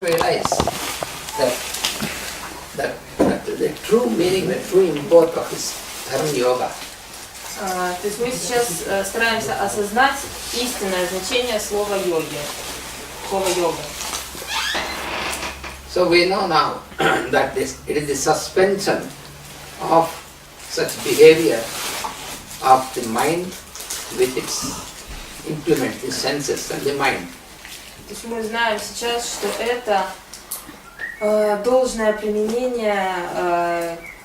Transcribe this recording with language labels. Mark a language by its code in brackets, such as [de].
[en] realize that the true meaning, the true import of this term yoga. [ru] То есть мы сейчас стараемся осознать истинное значение слова йоги, слова йога. [en] So we know now that it is the suspension of such behavior of the mind with its implement, the senses and the mind. [ru] То есть мы знаем сейчас, что это должное применение.